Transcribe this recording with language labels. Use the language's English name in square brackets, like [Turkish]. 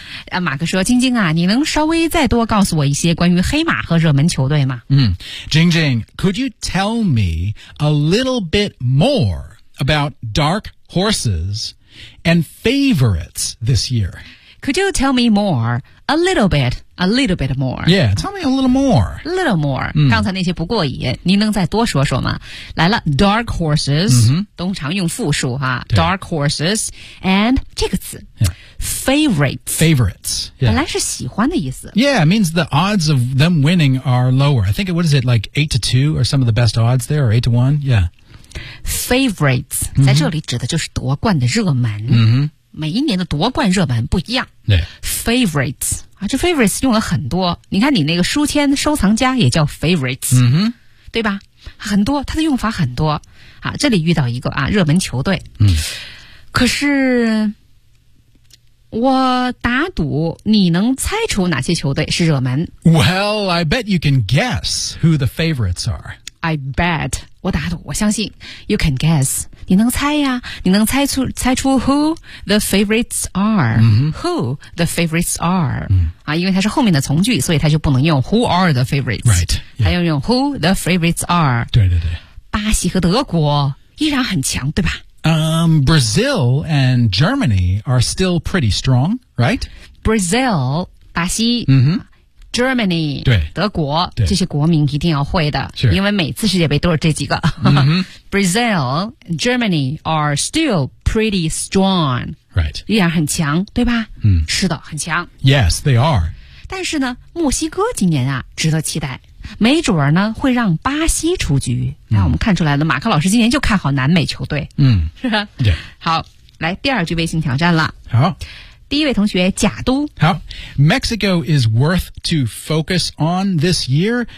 [Chinese] 嗯、马克说，晶晶啊，你能稍微再多告诉我一些关于黑马和热门球队吗？ [English] 嗯，晶晶， could you tell me a little bit more about dark horses and favorites this year? Could you tell me more? A little bit more. Yeah, tell me a little more. A little more.、 [Chinese] 嗯、刚才那些不过瘾，您能再多说说吗？来了 ,dark horses,、嗯、通常用复数哈 ,dark horses, and 这个词、 [English] yeah. favorites. Favorites.、Yeah. [Chinese] 本来是喜欢的意思。 [English] Yeah, it means the odds of them winning are lower. I think, what is it, like 8-2 are some of the best odds there, or 8-1? Yeah. Favorites,、 mm-hmm. [Chinese] 在这里指的就是夺冠的热门。 Mm-hmm. 每一年的夺冠热门不一样、 [English] yeah. [Chinese] Favorites 啊，这 favorites 用了很多，你看你那个书签收藏家也叫 favorites、 mm-hmm. 对吧，很多，它的用法很多啊。这里遇到一个啊热门球队、 mm-hmm. 可是我打赌你能猜出哪些球队是热门。 [English] Well, I bet you can guess who the favorites are. I bet, [Chinese] 我打赌，我相信 [English] You can guess, [Chinese] 你能猜呀，你能猜出 [English] who the favorites are、 mm-hmm. who the favorites are、 mm-hmm. [Chinese] 啊，因为它是后面的从句，所以它就不能用 [English] who are the favorites, right, [Chinese] 它要用 [English] who the favorites are. [Chinese] 对对对，巴西和德国依然很强，对吧？ [English] Brazil and Germany are still pretty strong, right? Brazil, 巴西、 mm-hmm. Germany, [Chinese] 对德国，这些国民一定要会的、 [English] sure. [Chinese] 因为每次世界杯都是这几个、 mm-hmm. [English] Brazil, Germany are still pretty strong. Right. [Chinese] 依然很强，对吧、 mm. 是的，很强。 [English] Yes, they are. [Chinese] 但是呢，墨西哥今年啊，值得期待，没准儿呢会让巴西出局。那、mm. 我们看出来了，马克老师今年就看好南美球队。嗯、mm. 是吧、 [English] yeah. [Chinese] 好，来第二句微信挑战了。好。第一位同学贾都。好。 [English] Mexico is worth to focus on this year.